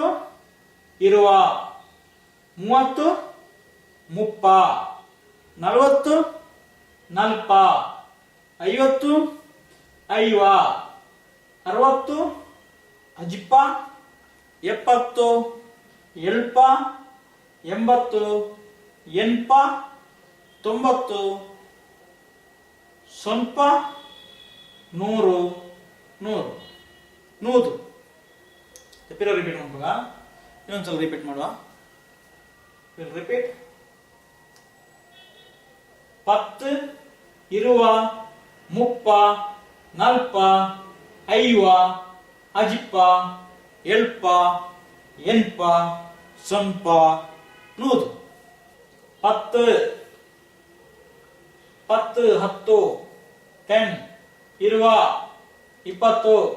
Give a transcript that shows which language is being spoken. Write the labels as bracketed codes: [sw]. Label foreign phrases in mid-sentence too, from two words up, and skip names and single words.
[tcy] ಇರುವ 30 ಮುಪ್ಪ 40 ನಲ್ಪ 50 ಐವ 60 ಅಜಿಪ್ಪ 70 ಎಲ್ಪ 80 ಎನ್ಪ 90 ಸ್ವಲ್ಪ 100 ನೂದು. [kn] ರಿಪೀಟ್ ಮಾಡುವಾಗ ಇನ್ನೊಂದ್ಸಲ ರಿಪೀಟ್ ಮಾಡುವ. [tcy] ರಿಪೀಟ್ 10 ಇರುವ ಮುಪ್ಪ 40 ಐವ ಅಜಿಪ್ಪ ಎಲ್ಪ ಎನ್ಪ ಸ್ವಲ್ಪ ನೂದು. 10 10 10 ಇರುವ 20